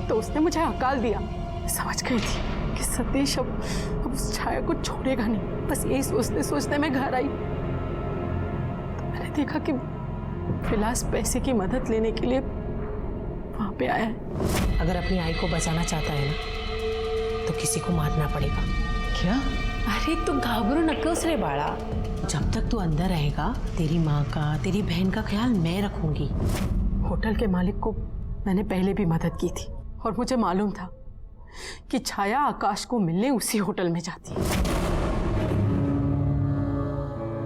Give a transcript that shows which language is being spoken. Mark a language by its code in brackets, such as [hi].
[hi] तो उसने मुझे हकाल दिया. समझ गई थी कि सतीश अब उस छाया को छोड़ेगा नहीं. बस यही सोचते सोचते मैं घर आई तो मैंने देखा कि विलास पैसे की मदद लेने के लिए वहां पे आया है. अगर अपनी आई को बचाना चाहता है ना तो किसी को मारना पड़ेगा. क्या? [mr] अरे तू घाबरू नकोस रे बाळा. [hi] जब तक तू अंदर रहेगा तेरी माँ का तेरी बहन का ख्याल मैं रखूंगी. होटल के मालिक को मैंने पहले भी मदद की थी और मुझे मालूम था कि छाया आकाश को मिलने उसी होटल में जाती है.